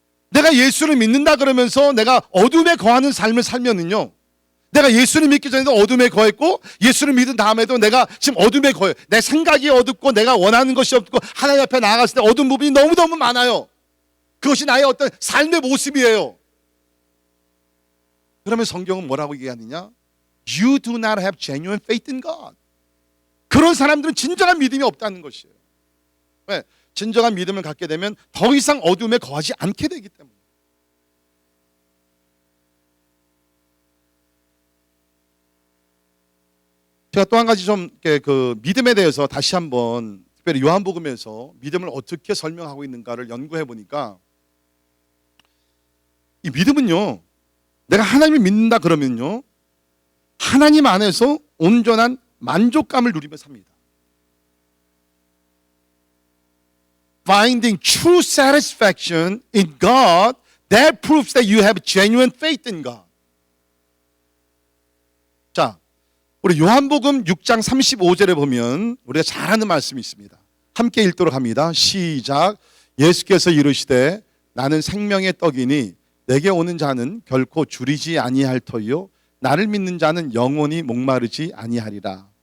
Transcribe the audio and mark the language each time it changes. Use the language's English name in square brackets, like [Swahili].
[Korean] 내가 예수를 믿는다 그러면서 내가 어둠에 거하는 삶을 살면은요, 내가 예수를 믿기 전에도 어둠에 거했고 예수를 믿은 다음에도 내가 지금 어둠에 거해요. 내 생각이 어둡고 내가 원하는 것이 없고 하나님 앞에 나아갔을 때 어두운 부분이 너무너무 많아요. 그것이 나의 어떤 삶의 모습이에요. 그러면 성경은 뭐라고 얘기하느냐? [English] You do not have genuine faith in God. [Korean] 그런 사람들은 진정한 믿음이 없다는 것이에요. 왜? 진정한 믿음을 갖게 되면 더 이상 어둠에 거하지 않게 되기 때문에. 제가 또 한 가지 좀 그 믿음에 대해서 다시 한번 특별히 요한복음에서 믿음을 어떻게 설명하고 있는가를 연구해 보니까 이 믿음은요, 내가 하나님을 믿는다 그러면요, 하나님 안에서 온전한 만족감을 누리며 삽니다. [English] Finding true satisfaction in God, that proves that you have genuine faith in God. [Korean] 자, 우리 요한복음 6장 35절에 보면 우리가 잘 아는 말씀이 있습니다. 함께 읽도록 합니다. 시작. 예수께서 이르시되 나는 생명의 떡이니 내게 오는 자는 결코 줄이지 아니할 터이요 나를 믿는 자는 영원히 목마르지 아니하리라.